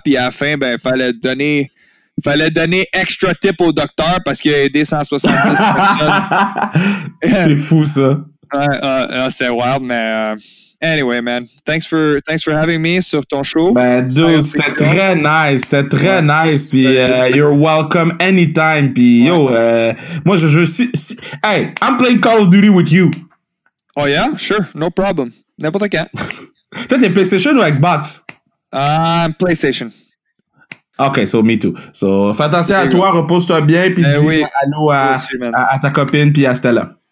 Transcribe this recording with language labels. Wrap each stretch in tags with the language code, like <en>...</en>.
<fr>Puis à la fin, ben, fallait donner extra tip au docteur parce qu'il a aidé 170 personnes. C'est fou, ça.</fr> <en>C'est wild, mais anyway, man. Thanks for having me</en> <fr>sur ton show. Ben, dude, c'était très nice.</fr> <en>Puis, you're welcome anytime. Puis, moi, hey, I'm playing Call of Duty with you. Oh, yeah? Sure. No problem.</en> <fr>N'importe quand. Toi, t'es PlayStation ou Xbox? PlayStation.</fr> <en>OK, so me too.</en> <fr>So, fais attention à toi, repose-toi bien, puis dis allô à ta copine, puis à Stella.</fr>